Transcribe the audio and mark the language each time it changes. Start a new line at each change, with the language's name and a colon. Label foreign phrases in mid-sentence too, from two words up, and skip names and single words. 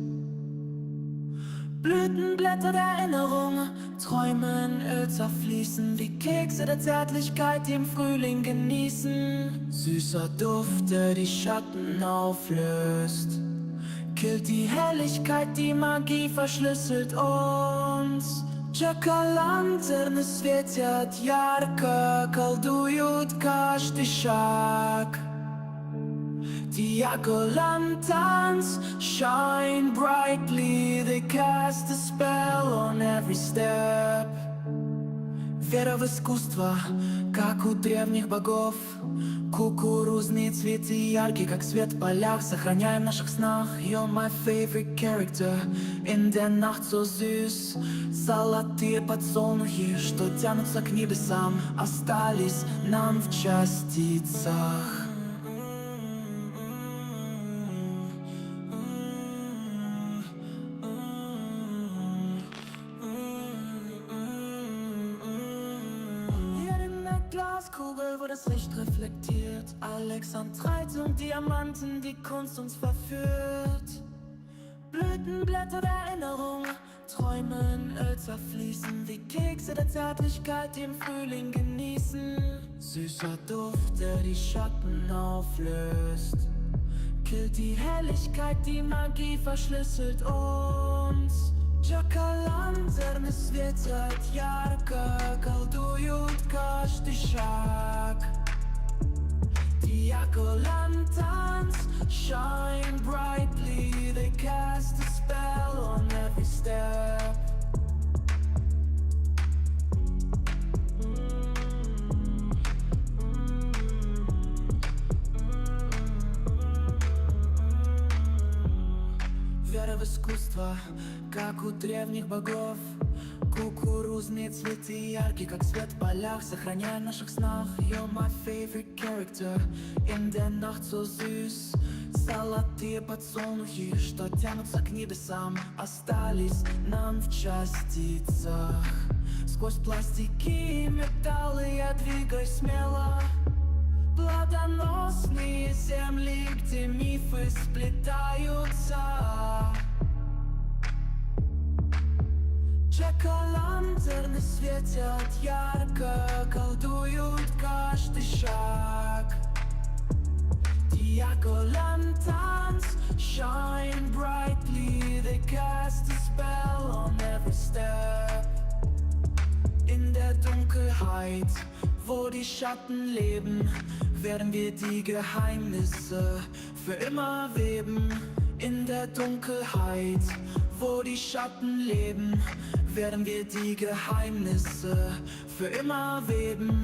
German: Blütenblätter der Erinnerung, Träume in Öl zerfließen, wie Kekse der Zärtlichkeit, die im Frühling genießen. Süßer Duft, der die Schatten auflöst, Killt die Helligkeit, die Magie verschlüsselt uns.
Russian: Чакалантер светят ярко, колдуют каждый шаг.
English: Diago-lanterns shine brightly, they cast a spell on every step.
Russian: Вера в искусство, как у древних богов. Кукурузные цветы яркие, как свет в полях. Сохраняем в наших снах.
English: You're my favorite character.
German: In der Nacht so süß.
Russian: Золотые подсолнухи, что тянутся к небесам, остались нам в частицах.
German: Glaskugel, wo das Licht reflektiert. Alexandrite und Diamanten, die Kunst uns verführt. Blütenblätter der Erinnerung, träumen, Öl zerfließen, wie Kekse der Zärtlichkeit, die im Frühling genießen. Süßer Duft, der die Schatten auflöst. Killt die Helligkeit, die Magie verschlüsselt uns.
Russian: Чакалантер светят ярко, колдуют каждый шаг.
English: Diago-lanterns shine brightly, they cast a spell on every step.
Russian: Вера в искусство, как у древних богов. Кукурузные цветы яркие, как свет в полях. Сохраняя в наших снах.
English: You're my favorite character.
German: In der Nacht so süß.
Russian: Золотые подсолнухи, что тянутся к небесам, остались нам в частицах. Сквозь пластики и металлы я двигаюсь смело. Плодоносные земли, где мифы сплетаются. Чакалантерны светят ярко, колдуют каждый шаг.
English: Diago-lanterns shine brightly, they cast a spell on every step.
German: In der Dunkelheit, wo die Schatten leben, werden wir die Geheimnisse für immer weben. In der Dunkelheit, wo die Schatten leben, werden wir die Geheimnisse für immer weben.